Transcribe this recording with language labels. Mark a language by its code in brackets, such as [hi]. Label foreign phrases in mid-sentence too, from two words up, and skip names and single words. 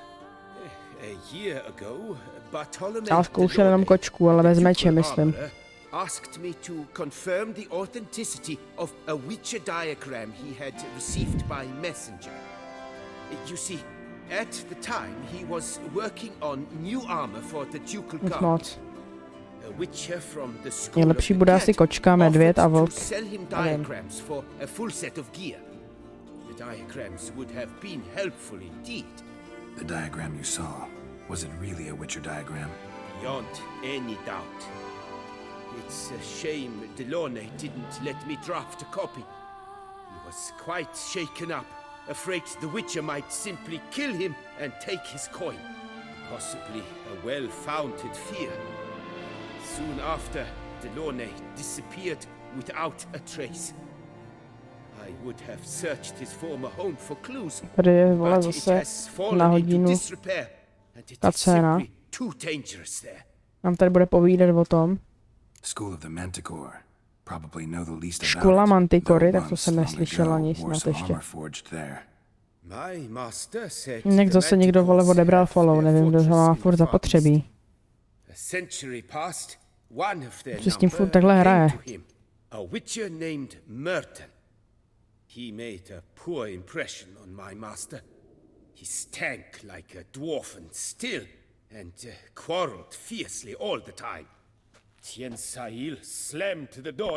[en] A year ago, Bartolome [cs] Já zkoušel jenom kočku, ale bez meče, myslím. [en] asked me to confirm the authenticity of a Witcher diagram he had received by messenger. You see, at the time he was working on new armor for the ducal [cs] Nic [en] guard. [cs] moc. [en] A Witcher from the school [cs] Nejlepší [en] of the [cs] bude [en] cat [cs] asi kočka, medvěd a [en] offered [cs] vlk. [en] to sell him [cs] Nevím. [en] diagrams for a full set of gear. The diagrams would have been helpful indeed. The diagram you saw, was it really a Witcher diagram? Beyond any doubt. It's a shame Delaunay didn't let me draft a copy. He was quite shaken up, afraid the Witcher might simply kill him and take his coin. Possibly a well-founded fear. Soon after, Delaunay disappeared without a trace. I would have searched his former home for clues, [cs] Tady je, vole, [en] but it [cs] zase [en] has [cs] na [en] fallen into [cs] hodinu [en] disrepair, and it [cs] ta [en] is [cs] scéna. [en] simply too dangerous there. [cs] Nám tady bude povídat o tom. [en] School of the Manticore. Probably know the least [cs] Škola [en] about it, [cs] Mantikory, [en] though [cs] tak to [en] once [cs] jsem [en] long [cs] neslyšel [en] ago [cs] ani [en] wore [cs] snad [en] some [cs] ještě. [en] armor forged there. My master said [cs] Někdo [en] the [cs] zase někdo, vole, [en] Manticores [cs] odebral [en] have follow, their [cs] nevím, kdo ho má [en] fortress in [cs] furt [en] the Far [cs] zapotřebí. [en] East. A century passed, one of their [cs] Co s tím [en] number [cs] furt takhle [en] came [cs] hraje? [en] to him, A witcher named Merton. He made a poor impression on my master. He stank like a dwarfen still, and quarreled fiercely all the time. Tiensail slammed the door